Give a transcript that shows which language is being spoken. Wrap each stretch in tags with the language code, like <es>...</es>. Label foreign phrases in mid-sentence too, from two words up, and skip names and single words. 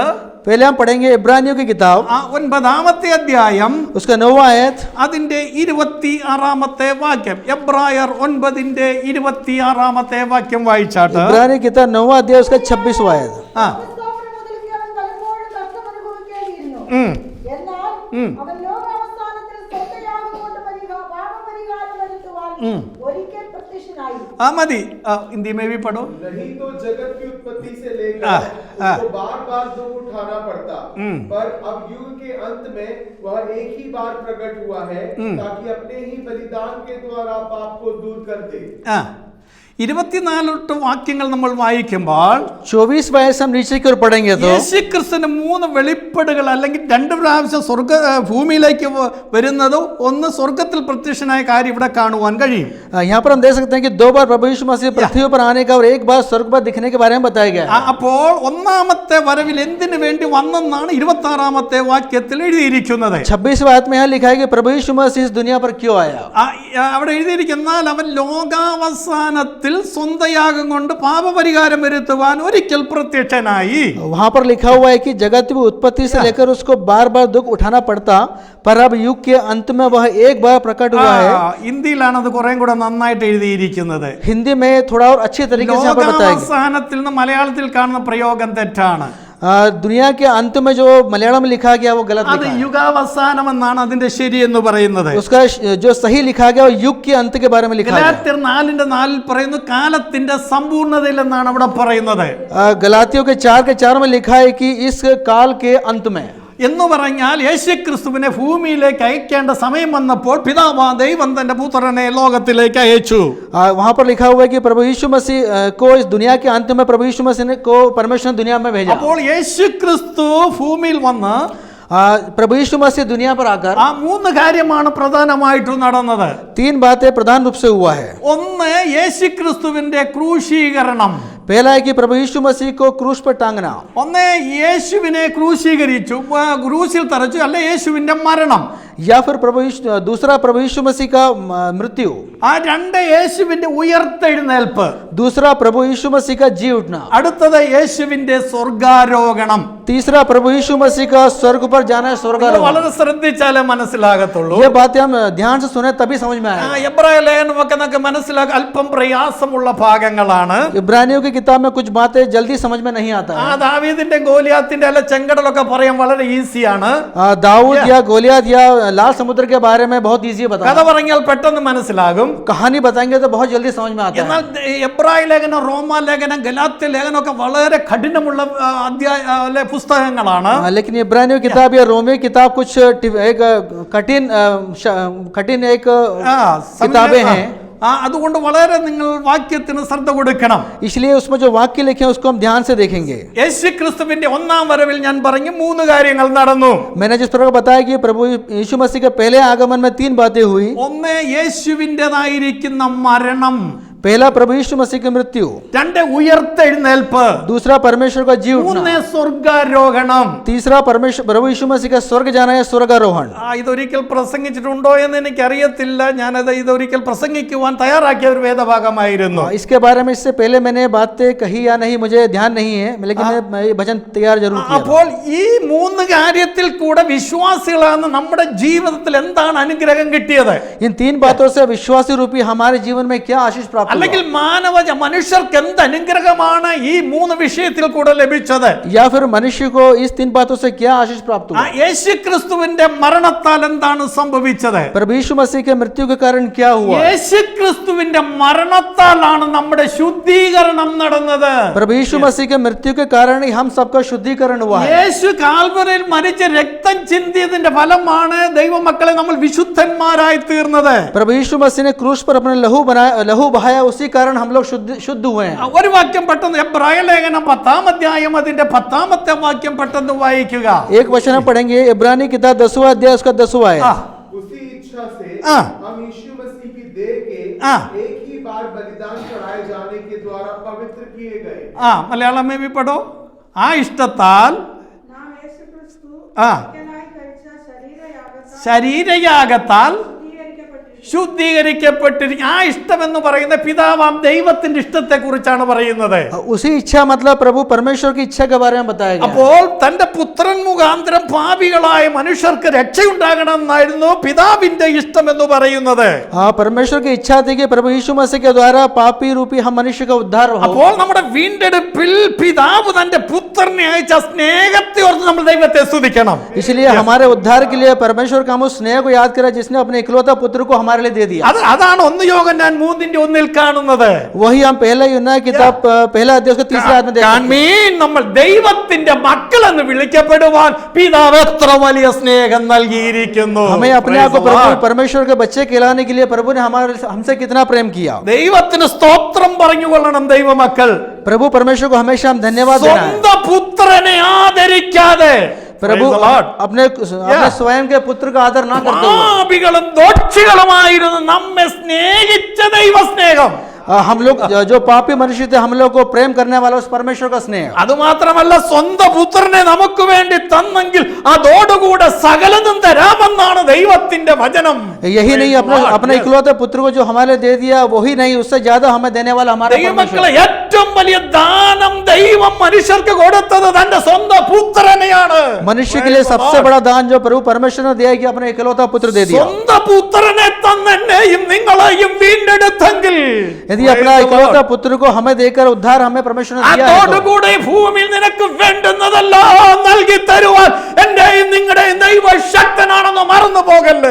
<hi>पहले हम पढ़ेंगे इब्रानियों की किताब,</hi> <ml>9-ാമത്തെ അധ്യായം</ml> <hi>उसका 9वां आयत,</hi> <ml>അതിന്റെ 26-ാമത്തെ വാക്യം. എബ്രായർ 9-26 വാക്യം വായിച്ചാട്ട്</ml> <hi>इब्रानी की किताब 9वां अध्याय उसका 26वां आयत।</hi> <ml>ആ മുതൽക്ക് അവൻ പലപ്പോഴും നഷ്ടം അനുഭവിക്കേണ്ടിയിരുന്നു. എന്നാൽ അവൻ ലോകാവസാനത്തിൽ സ്വന്തയാഗം കൊണ്ട് പാപപരിഹാരം വരുത്തുവാൻ ഒരിക്കൽ പ്രത്യക്ഷനായി.</ml> <hi>മതി. ഹിന്ദി में भी पढ़ो. नहीं तो जगत की उत्पत्ति से लेकर उसको बार-बार दुख उठाना पड़ता, पर अब युग के अंत में वह एक ही बार प्रकट हुआ है ताकि अपने ही बलिदान के द्वारा पाप को दूर कर दे.</hi> <ml>24 വാക്യങ്ങൾ നമ്മൾ വായിക്കുമ്പോൾ</ml> <hi>24वां आयत हम नीचे की ओर पढ़ेंगे तो</hi> <ml>യേശുക്രിസ്തുവിന് 3 വെളിപ്പെടുകൾ അല്ലെങ്കിൽ 2 പ്രാവശ്യം ഭൂമിയിലേക്ക് വരുന്നത്, ഒന്ന് സ്വർഗത്തിൽ പ്രത്യക്ഷനായ കാര്യം ഇവിടെ കാണുവാൻ കഴിയും.</ml> <hi>यहाँ पर हम देख सकते हैं कि 2 बार प्रभु यीशु मसीह पृथ्वी पर आने का और एक बार स्वर्ग पर दिखने के बारे में बताया गया है।</hi> <ml>അപ്പോൾ ഒന്നാമത്തെ വരവിൽ എന്തിനു വേണ്ടി വന്നെന്നാണ് 26-ാമത്തെ വാക്യത്തിൽ എഴുതിയിരിക്കുന്നത്.</ml> <hi>26वां आयत में यहाँ लिखा है कि प्रभु यीशु मसीह इस दुनिया पर क्यों आया।</hi> <ml>അവിടെ എഴുതിയിരിക്കുന്നാൽ അവൻ ലോകാവസാനത്തിൽ സ്വന്തയാഗം കൊണ്ട് പാപപരിഹാരം വരുത്തുവാൻ ഒരിക്കൽ പ്രത്യക്ഷനായി.</ml> <hi>वहां पर लिखा हुआ है कि जगत की उत्पत्ति से लेकर उसको बार बार दुख उठाना पड़ता, पर अब युग के अंत में वह एक बार प्रकट हुआ है।</hi> <ml>ഹിന്ദിയിലാണ് അത് കുറേ കൂടെ നന്നായിട്ട് എഴുതിയിരിക്കുന്നത്.</ml> <hi>हिंदी में थोड़ा और अच्छे तरीके से यहाँ पर बताया गया।</hi> <ml>ലോകാവസാനത്തിൽ നിന്ന് മലയാളത്തിൽ കാണുന്ന പ്രയോഗം തെറ്റാണ്.</ml> <hi>दुनिया के अंत में जो मलयालम में लिखा गया वो गलत</hi> <ml>അത്</ml> <hi>लिखा है।</hi> <ml>യുഗാവസാനം എന്നാണ് അതിന്റെ ശരി എന്ന് പറയുന്നത്.</ml> <hi>उसका जो सही लिखा गया वो युग के अंत के बारे में लिखा है।</hi> <ml>ഗലാത്യർ 4:4 പറയുന്നു കാലത്തിന്റെ സമ്പൂർണ്ണതയിൽ എന്നാണ് അവിടെ പറയുന്നത്.</ml> <hi>गलातियों के 4:4 में लिखा है कि इस काल के अंत में,</hi> <ml>എന്ന് പറഞ്ഞാൽ യേശുക്രിസ്തുവിനെ ഭൂമിയിലേക്ക് അയക്കേണ്ട സമയം വന്നപ്പോൾ പിതാവായ ദൈവം തന്റെ പുത്രനെ ലോകത്തിലേക്ക് അയച്ചു.</ml> <hi>वहां पर लिखा हुआ है कि प्रभु यीशु मसीह को इस दुनिया के अंत में प्रभु यीशु मसीह को परमेश्वर ने दुनिया में भेजा।</hi> <ml>അപ്പോൾ യേശുക്രിസ്തു ഭൂമിയിൽ വന്ന്</ml> <hi>प्रभु यीशु मसीह दुनिया पर आकर</hi> <ml>3 കാര്യമാണ് പ്രധാനമായിട്ടും നടന്നത്.</ml> <hi>3 बातें प्रधान रूप से हुआ है।</hi> <ml>ഒന്ന് യേശുക്രിസ്തുവിന്റെ ക്രൂശീകരണം.</ml> <hi>पहला है कि प्रभु यीशु मसीह को क्रूस पर टांगना।</hi> <ml>ഒന്ന് യേശുവിനെ ക്രൂശീകരിച്ചു, ക്രൂശിൽ തറച്ചു, അല്ലെ യേശുവിന്റെ മരണം.</ml> <hi>या फिर दूसरा प्रभु यीशु मसीह का मृत्यु।</hi> <ml>ആ 2 യേശുവിന്റെ ഉയർത്തെഴുന്നേൽപ്പ്.</ml> <hi>दूसरा प्रभु यीशु मसीह का जी उठना।</hi> <ml>അടുത്തത് യേശുവിന്റെ സ്വർഗാരോഹണം.</ml> <hi>तीसरा प्रभु यीशु मसीह का स्वर्ग पर जाना है, स्वर्गारोहण।</hi> <ml>വളരെ ശ്രദ്ധിച്ചാലേ മനസ്സിലാകത്തുള്ളൂ.</ml> <hi>ये बातें हम ध्यान से सुने तभी समझ में आए।</hi> <ml>എബ്രായ ലേഖനമൊക്കെ നമുക്ക് മനസ്സിലാക്കാൻ അല്പം പ്രയാസമുള്ള ഭാഗങ്ങളാണ്.</ml> <hi>इब्रानियों की किताब में कुछ बातें जल्दी समझ में नहीं आता है।</hi> <ml>ദാവീദിന്റെ ഗോലിയാത്തിന്റെ അല്ല ചെങ്കടലൊക്കെ പറയാൻ വളരെ ഈസിയാണ്.</ml> <hi>दाऊद या गोलियत या लाल समुद्र के बारे में बहुत इजी</hi> <ml>കഥ</ml> <hi>बताया।</hi> <ml>പറഞ്ഞാൽ പെട്ടെന്ന് മനസ്സിലാകും.</ml> <hi>कहानी बताएंगे तो बहुत जल्दी समझ में आता है।</hi> <ml>എന്നാൽ എബ്രായ ലേഖനം, റോമാ ലേഖനം, ഗലാത്യ ലേഖനമൊക്കെ വളരെ കഠിനമുള്ള പുസ്തകങ്ങളാണ്.</ml> <hi>लेकिन इब्रानियों किताब या रोमियो किताब कुछ एक कठिन एक किताबें हैं।</hi> <ml>അതുകൊണ്ട് വളരെ നിങ്ങൾ വാക്യത്തിന് ശ്രദ്ധ കൊടുക്കണം.</ml> <hi>इसलिए उसमें जो वाक्य लिखे हैं उसको हम ध्यान से देखेंगे।</hi> <ml>യേശുക്രിസ്തുവിന്റെ ഒന്നാം വരവിൽ ഞാൻ പറഞ്ഞു 3 കാര്യങ്ങൾ നടന്നു.</ml> <hi>मैंने जिस तरह बताया कि प्रभु यीशु मसीह के पहले आगमन में 3 बातें हुई।</hi> <ml>ഒന്ന് യേശുവിൻ്റെതായിരിക്കുന്ന മരണം.</ml> <hi>पहला प्रभु यीशु मसीह की मृत्यु।</hi> <ml>2 ഉയർത്തെഴുന്നേൽപ്പ്.</ml> <hi>दूसरा परमेश्वर का जी उठना।</hi> <ml>3 സ്വർഗാരോഹണം.</ml> <hi>तीसरा प्रभु यीशु मसीह का स्वर्ग जाना है, स्वर्गारोहण।</hi> <ml>ഇതൊരിക്കൽ പ്രസംഗിച്ചിട്ടുണ്ടോ എന്ന് എനിക്കറിയത്തില്ല. ഞാനത് ഇതൊരിക്കൽ പ്രസംഗിക്കുവാൻ തയ്യാറാക്കിയ ഒരു വേദഭാഗമായിരുന്നു.</ml> <hi>इसके बारे में इससे पहले मैंने बातें कही या नहीं मुझे ध्यान नहीं है, लेकिन मैं ये भजन तैयार जरूर किया।</hi> <ml>അപ്പോൾ ഈ 3 കാര്യത്തിൽ കൂടെ വിശ്വാസികളാണ് നമ്മുടെ ജീവിതത്തിൽ എന്താണ് അനുഗ്രഹം കിട്ടിയത്?</ml> <hi>इन 3 बातों से विश्वासी रूपी हमारे जीवन में क्या आशीष प्राप्त</hi> <ml>അല്ലെങ്കിൽ മനുഷ്യർക്ക് എന്ത് അനുഗ്രഹമാണ് ഈ മൂന്ന് വിഷയത്തിൽ കൂടെ ലഭിച്ചത്?</ml> <hi>या फिर मनुष्य को इस 3 बातों से क्या आशीष प्राप्त हुआ?</hi> <ml>യേശുക്രിസ്തുവിന്റെ മരണത്താൽ എന്താണ് സംഭവിച്ചത്?</ml> <hi>प्रभु यीशु मसीह के मृत्यु के कारण क्या हुआ?</hi> <ml>യേശുക്രിസ്തുവിന്റെ മരണത്താലാണ് നമ്മുടെ ശുദ്ധീകരണം നടന്നത്.</ml> <hi>प्रभु यीशु मसीह के मृत्यु के कारण ही हम सबका शुद्धिकरण हुआ है।</hi> <ml>യേശു കാൽവരിയിൽ മരിച്ച് രക്തം ചിന്തിയതിന്റെ ഫലമാണ് ദൈവമക്കളെ നമ്മൾ വിശുദ്ധന്മാരായി തീർന്നത്.</ml> <hi>प्रभु यीशु मसीह ने क्रूस पर अपना लहू बहाया, उसी कारण हम लोग शुद्ध हुए हैं।</hi> <ml>ഒരു വാക്യം പെട്ടെന്ന് എബ്രായ ലേഖനം 10-ാം അധ്യായം അതിന്റെ 10-ാമത്തെ വാക്യം പെട്ടെന്ന് വായിക്കുക.</ml> <hi>एक वचन हम पढ़ेंगे, इब्रानी किताब 10वां अध्याय उसका 10वां है। उसी इच्छा से हाँ। हम यीशु मसीह की देह के हाँ। एक ही बार बलिदान चढ़ाए जाने के द्वारा पवित्र किए गए। മലയാളം में भी पढ़ो.</hi> <ml>ആ ഇഷ്ടത്താൽ നാം യേശുക്രിസ്തു ആ. ഒരിക്കലായി കഴിച്ച ശരീരയാഗത്താൽ ശുദ്ധീകരിക്കപ്പെട്ടിരിക്കുന്നു. ശുദ്ധീകരിക്കപ്പെട്ടിരിക്കും. ആ ഇഷ്ടം എന്ന് പറയുന്ന പിതാവാം ദൈവത്തിന്റെ ഇഷ്ടത്തെ കുറിച്ചാണ് പറയുന്നത്.</ml> <hi>उसी इच्छा मतलब प्रभु परमेश्वर की इच्छा के बारे में बताया गया।</hi> <ml>അപ്പോൾ തന്റെ പുത്രൻ മുഖാന്തരം പാപികളായ മനുഷ്യർക്ക് രക്ഷയുണ്ടാകണം എന്നായിരുന്നു പിതാവിന്റെ ഇഷ്ടം എന്ന് പറയുന്നത്.</ml> <hi>हाँ, परमेश्वर की इच्छा थी कि प्रभु यीशु मसीह के द्वारा पापी रूपी हम मनुष्य का उद्धार हो।</hi> <ml>അപ്പോൾ നമ്മുടെ വീണ്ടെടുപ്പിൽ പിതാവ് തന്റെ പുത്രനെ അയച്ച സ്നേഹത്തെ ഓർത്ത് നമ്മൾ ദൈവത്തെ സ്തുതിക്കണം.</ml> <hi>इसलिए हमारे उद्धार के लिए परमेश्वर का हम उस स्नेह को याद करें जिसने अपने इकलौता पुत्र को हमारे लिए दे दिया।</hi> <ml>അതാണ് 1 യോഹന്നാൻ 3:1 കാണുന്നത്.</ml> <hi>वही हम पहला यूहन्ना किताब पहला अध्याय उसका 3 आयत में देखते हैं।</hi> <ml>കാൺമീൻ, നമ്മൾ ദൈവത്തിന്റെ മക്കൾ എന്ന് വിളിക്കപ്പെടുവാൻ പിതാവ് എത്ര വലിയ സ്നേഹം നൽകിയിരിക്കുന്നു.</ml> <hi>हमें अपने आप को प्रभु परमेश्वर के बच्चे कहलाने के लिए प्रभु ने हमसे कितना प्रेम किया।</hi> <ml>ദൈവത്തിന് സ്തോത്രം പറഞ്ഞുകൊള്ളണം ദൈവമക്കൾ.</ml> <hi>प्रभु परमेश्वर को हमेशा हम धन्यवाद देना है।</hi> <ml>സ്വന്തം പുത്രനെ ആദരിക്കാതെ</ml> <hi>प्रभु</hi> <en>Praise the Lord.</en> <hi>अपने स्वयं के पुत्र का आदर ना करते हुए</hi> <ml>പാപികളും ദോഷികളുമായിരുന്നു നമ്മെ സ്നേഹിച്ച ദൈവസ്നേഹം.</ml> <hi>हम लोग जो पापी मनुष्य थे हम लोग को प्रेम करने वाला उस परमेश्वर का स्नेह।</hi> <ml>അതുമാത്രമല്ല സ്വന്തം പുത്രനെ നമുക്ക് വേണ്ടി തന്നെങ്കിൽ അതോടുകൂടെ സകലതും തരാമെന്നാണ് ദൈവത്തിന്റെ വചനം.</ml> <hi>यही नहीं, अपने इकलौते पुत्र को जो हमारे दे दिया वही नहीं, उससे ज्यादा हमें देने वाला हमारा परमेश्वर।</hi> <ml>ദൈവമക്കളെ, ഏറ്റവും വലിയ ദാനം ദൈവം മനുഷ്യർക്ക് കൊടുത്തത് തന്റെ സ്വന്തം പുത്രനെയാണ്.</ml> <hi>मनुष्य के लिए सबसे बड़ा दान जो प्रभु परमेश्वर ने दिया कि अपने इकलौता पुत्र दे दिया।</hi> <ml>സ്വന്തം പുത്രനെ തന്നെയും നിങ്ങളെയും വീണ്ടെടുത്തെങ്കിൽ</ml> <hi>यदि अपना इकलौता पुत्र को हमें देकर उद्धार हमें परमेश्वर ने दिया है</hi> <ml>അതോടുകൂടെ ഭൂമിയിൽ നിനക്ക് വേണ്ടുന്നതെല്ലാം നൽകി തരുവാൻ എന്റെയും നിങ്ങളുടെയും ദൈവശക്തനാണെന്ന് മറന്നു പോകല്ലേ.</ml>